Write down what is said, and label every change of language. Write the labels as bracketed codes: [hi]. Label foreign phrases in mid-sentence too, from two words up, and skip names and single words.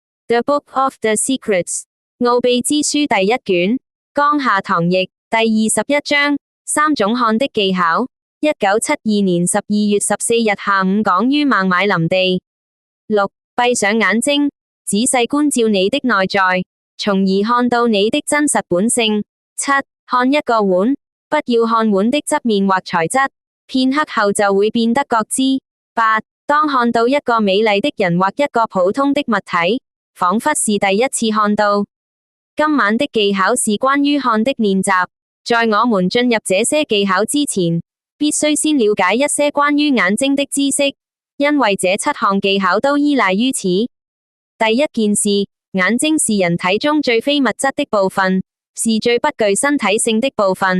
[zh] The Book of the Secrets 奧秘之書第一卷，江夏堂譯，第21章，三種看的技巧。1972年12月14日下午講於孟買林地。6. 閉上眼睛，仔細觀照你的內在，從而看到你的真實本性。7. 看一個碗，不要看碗的側面或材質，片刻後就會變得覺知。8. 當看到一個美麗的人或一個普通的物體，仿佛是第一次看到。今晚的技巧是關於看的練習。在我們進入這些技巧之前，必須先了解一些關於眼睛的知識，因為這7項技巧都依賴於此。第一件事，眼睛是人體中最非物質的部分，是最不具身體性的部分。